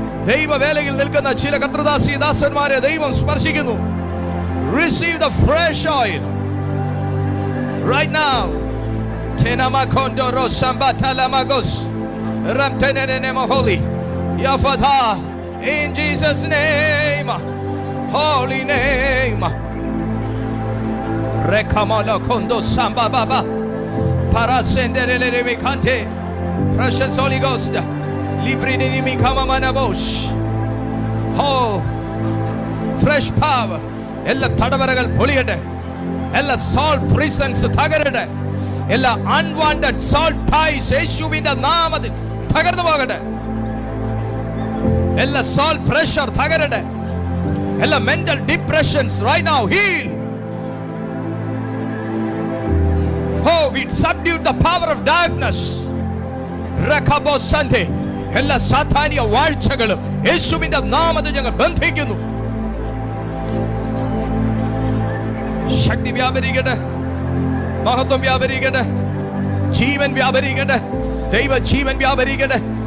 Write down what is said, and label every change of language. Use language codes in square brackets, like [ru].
[ml] ദൈവവേലയിൽ നിൽക്കുന്ന ചില കർത്തൃദാസി ദാസന്മാരെ ദൈവം സ്പർശിക്കുന്നു. [en] Receive the fresh oil right now. Tenamakondo rosambatalamagus ramtenenemo holy. Ya Father, In Jesus' name. Holy name. Rekamala kondo samba baba. Parasenderele mikante. Precious Holy Ghost. Librini mikama manabosh. Oh, fresh power. [ml] എല്ലാ തടവറകൾ പൊളിയട്ടെ. എല്ലാ salt prisons തകരട്ടെ. എല്ലാ unwanted salt ties യേശുവിന്റെ നാമത്തിൽ തകർന്നു പോകട്ടെ. എല്ലാ salt pressure തകരട്ടെ. എല്ലാ mental depressions [en] right now heal. Oh, we subdued the power of darkness. Rakabo Sante. [ml] എല്ലാ സാത്താനിക വാഴ്ചകളും യേശുവിന്റെ നാമത്തിൽ ഞങ്ങൾ ബന്ധിക്കുന്നു. ശക്തി വ്യാപരിക്കട്ടെ, മഹത്വം വ്യാപരിക്കട്ടെ, ജീവൻ വ്യാപരിക്കട്ടെ, ദൈവ ജീവൻ വ്യാപരിക്കട്ടെ.